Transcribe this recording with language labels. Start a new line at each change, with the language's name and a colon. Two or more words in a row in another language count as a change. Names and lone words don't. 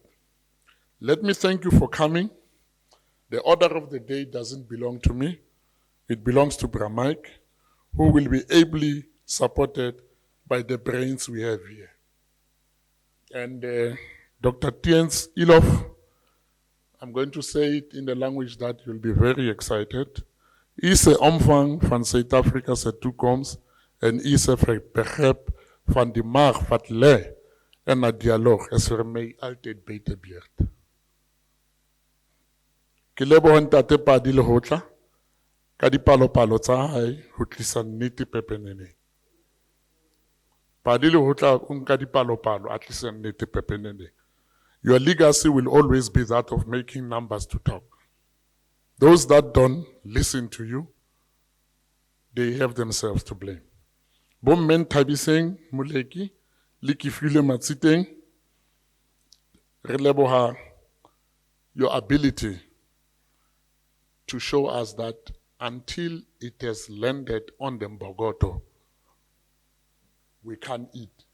English: Let me thank you for coming. The order of the day doesn't belong to me. It belongs to Bra Mike, who will be ably supported by the brains we have here. And Dr. Theuns Eloff, I'm going to say it in the language that you'll be very excited.
Afrikaans: Is 'n omvang van Suid-Afrika se toekoms en is 'n begrip van die mag wat lê in 'n dialoog is vir my altyd buite beurt.
Southern Sotho: Ke leboha ntate Pali Lehohla ka dipalopalo tsa hae ho tlisa nnete pepeneneng. Pali Lehohla o nka dipalopalo a tlisa nnete pepeneneng.
English: Your legacy will always be that of making numbers to talk. Those that don't listen to you, they have themselves to blame. Bomme Nthabiseng Moleko le Kefiloe Masiteng,
Southern Sotho: re leboha
English: your ability to show us that until it has landed on the Mbogoto, we can't eat.